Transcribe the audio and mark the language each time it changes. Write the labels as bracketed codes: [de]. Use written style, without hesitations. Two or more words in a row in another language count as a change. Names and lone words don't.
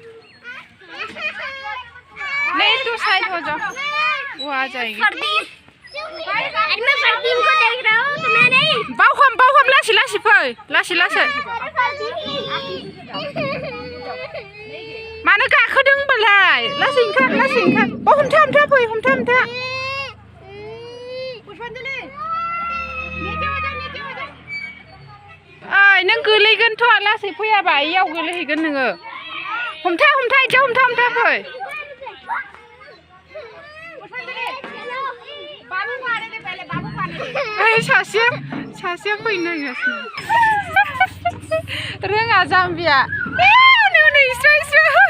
[hi] नहीं तो साइड हो जाओ वो आ जाएगी मैं फरदीन को देख रहा हूँ तुम्हें नहीं [brx] बावहम लासै लासै फै लासै लासै मानो गाखोदों होनबालाय लासै ओंखार अ हमथा फै हमथा ओइ नों गोलैगोनथ' लासै फैयाबा इयाव गोलैहैगोन नोङो हमथा इथिं हमथा फै ओइ सासेया फैनो नागिरगासिनो रोङा जाम्बिया नै इस्रो